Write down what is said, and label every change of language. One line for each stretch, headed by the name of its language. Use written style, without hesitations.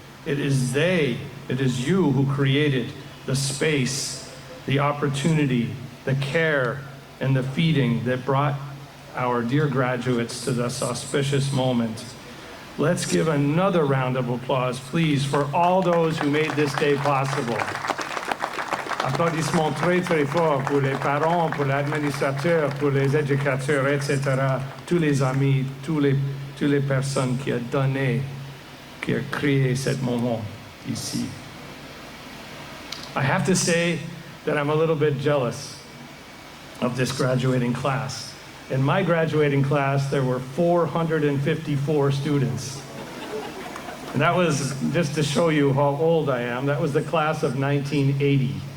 English: It is you who created the space, the opportunity, the care, and the feeding that brought our dear graduates to this auspicious moment. Let's give another round of applause, please, for all those who made this day possible.
French: Applaudissements très, très forts pour les parents, pour l'administrateur, pour les éducateurs, etc., tous les amis, toutes les personnes qui ont donné, qui ont créé ce moment ici.
English: I have to say that I'm a little bit jealous of this graduating class. In my graduating class, there were 454 students. And that was, just to show you how old I am, that was the class of 1980.